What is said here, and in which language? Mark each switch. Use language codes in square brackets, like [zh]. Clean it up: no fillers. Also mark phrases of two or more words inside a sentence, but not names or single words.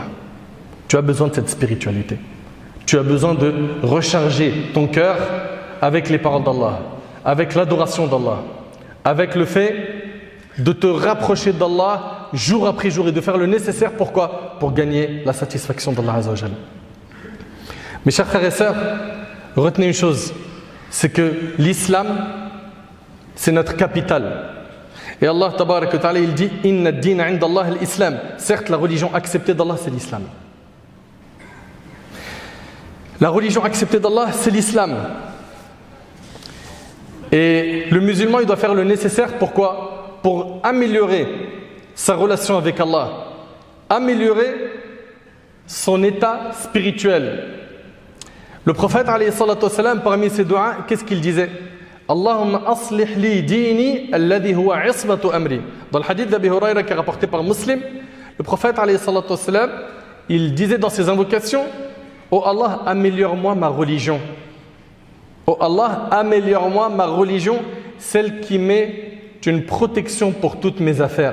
[fr] Tu as besoin de cette spiritualité. Tu as besoin de recharger ton cœur avec les paroles d'Allah, avec l'adoration d'Allah, avec le fait de te rapprocher d'Allah jour après jour et de faire le nécessaire. Pourquoi ? Pour gagner la satisfaction d'Allah [ar] عز وجل. [fr] Mes chers frères et sœurs, retenez une chose, c'est que l'islam, c'est notre capital. Et Allah [ar] تبارك وتعالى, [fr] il dit « [ar] إن الدين عند الله الإسلام ». [fr] Certes, la religion acceptée d'Allah, c'est l'islam. La religion acceptée d'Allah, c'est l'islam. Et le musulman, il doit faire le nécessaire. Pourquoi ? Pour améliorer sa relation avec Allah, améliorer son état spirituel. Le prophète, [ar] عليه الصلاة والسلام, [fr] parmi ses doigts, qu'est-ce qu'il disait ? [ar] اللهم أصلح لي ديني الذي هو عصمة أمري. [fr] Dans le hadith d'Abi Huraira qui est rapporté par Muslim, le prophète, [ar] عليه الصلاة والسلام, [fr] il disait dans ses invocations, oh Allah, améliore-moi ma religion. Oh Allah, améliore-moi ma religion, celle qui met une protection pour toutes mes affaires.